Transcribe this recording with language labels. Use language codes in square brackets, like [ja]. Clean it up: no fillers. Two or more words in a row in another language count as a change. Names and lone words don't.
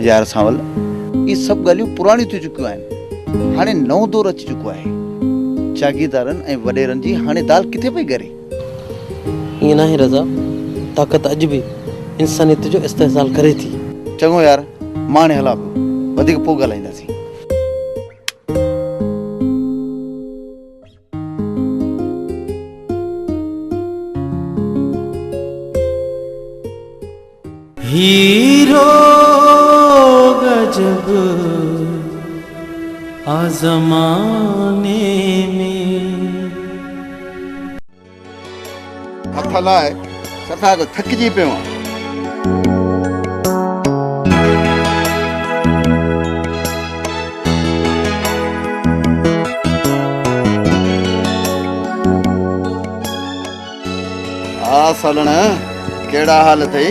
[sd] यार सावल इहे सभु ॻाल्हियूं पुराणियूं थी चुकियूं आहिनि हाणे नओं दौर अची चुको आहे जागीरदारनि ऐं वॾेरनि जी हाणे दाल किथे पई ॻरे ईअं न आहे रज़ा ताक़त अॼु बि इंसानियत जो इस्तेहसाल करे थी चङो यार मां हाणे हलां पियो वधीक पोइ ॻाल्हाईंदासीं [hi] हीरो गजब आज़माने में [sd] हथ लाए सफ़ा थकिजी पियो आहियां सालण कहिड़ा हाल अथई